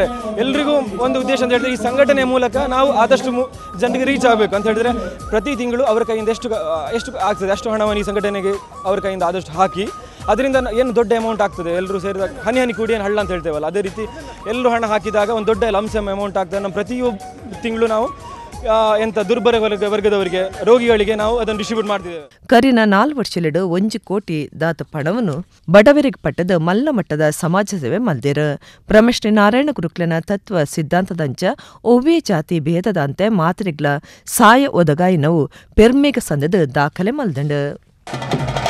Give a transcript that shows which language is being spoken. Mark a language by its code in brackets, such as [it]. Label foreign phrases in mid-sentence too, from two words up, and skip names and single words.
[kn] ಎಲ್ರಿಗೂ ಒಂದು ಉದ್ದೇಶ ಅಂತ ಹೇಳಿದ್ರೆ ಈ ಸಂಘಟನೆಯ ಮೂಲಕ ನಾವು ಆದಷ್ಟು ಜನರಿಗೆ ರೀಚ್ ಆಗಬೇಕು ಅಂತ ಹೇಳಿದ್ರೆ ಪ್ರತಿ ತಿಂಗಳು ಅವರ ಕೈಯಿಂದ ಎಷ್ಟು ಆಗ್ತದೆ ಅಷ್ಟು ಹಣವನ್ನು ಈ ಸಂಘಟನೆಗೆ ಅವರ ಕೈಯಿಂದ ಆದಷ್ಟು ಹಾಕಿ ಅದರಿಂದ ಏನು ದೊಡ್ಡ ಅಮೌಂಟ್ ಆಗ್ತದೆ. ಎಲ್ಲರೂ ಸೇರಿದಾಗ ಹನಿ ಹನಿ ಕೂಡಿ ಏನು ಹಳ್ಳ ಅಂತ ಹೇಳ್ತೇವಲ್ಲ, ಅದೇ ರೀತಿ ಎಲ್ಲರೂ ಹಣ ಹಾಕಿದಾಗ ಒಂದು ದೊಡ್ಡ [en] lumpsum amount [kn] ಆಗ್ತದೆ. ನಮ್ಮ ಪ್ರತಿಯೊಬ್ಬ ತಿಂಗಳು ನಾವು ಎಂತ ದುರ್ಬಲ ವರ್ಗದವರಿಗೆ ರೋಗಿಗಳಿಗೆ ನಾವು ಅದನ್ನು ಡಿಸ್ಟ್ರಿಬ್ಯೂಟ್ ಮಾಡ್ತಿದ್ದೇವೆ. [tcy] ಕರಿನ 4 ವರ್ಷಲಿಡು 1 ಕೋಟಿ ದಾತ ಪಣವನ್ನು ಬಡವರಿಗೆ ಪಟ್ಟದ ಮಲ್ಲ ಮಟ್ಟದ ಸಮಾಜ ಸೇವೆ ಮಲ್ದೇರು. ಬ್ರಹ್ಮಶ್ರೀ ನಾರಾಯಣ ಗುರುಕ್ಲನ ತತ್ವ ಸಿದ್ಧಾಂತದಂಚ ಒವ್ವೇ ಜಾತಿ ಭೇದದಂತೆ ಮಾತ್ರಿಗ್ಲ ಸಾಯ ಒದಗಾಯಿನವು ಪೆರ್ಮೇಗ ಸಂದದ ದಾಖಲೆ ಮಲ್ದಂಡು.